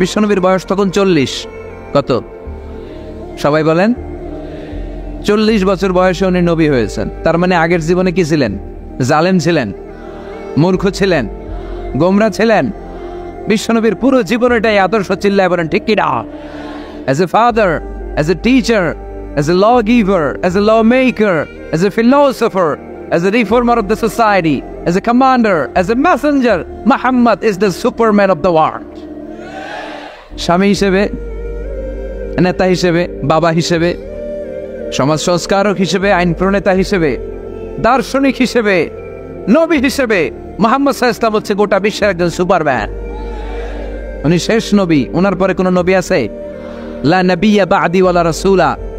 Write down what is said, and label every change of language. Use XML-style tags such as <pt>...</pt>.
<bn>বিশ্বনবীর বয়স তখন 40। কত? সবাই বলেন। 40 বছর বয়সে উনি নবী হয়েছেন। তার মানে আগের জীবনে কি ছিলেন? জালেম ছিলেন, মূর্খ ছিলেন, গোমরা ছিলেন। বিশ্বনবীর পুরো জীবন এটাই আদর্শ, চিল্লায় বলেন ঠিক কিনা?</bn> <en>As a father, as a teacher, as a lawgiver, as a lawmaker, as a philosopher, as a reformer of the society, as a commander, as a messenger, Muhammad is the superman of the world.</en> <bn>স্বামী হিসেবে, নেতা হিসেবে, বাবা হিসেবে, সমাজ সংস্কারক হিসেবে, আইন প্রণেতা হিসেবে, দার্শনিক হিসেবে, নবী হিসেবে মুহাম্মদ সাল্লাল্লাহু আলাইহি ওয়াসাল্লাম হচ্ছে গোটা বিশ্বের একজন সুপারম্যান। উনি শেষ নবী, ওনার পরে কোনো নবী আছে?</bn> <ar>লা নাবিয়্যা বা'দি ওয়ালা রাসূলা।</ar>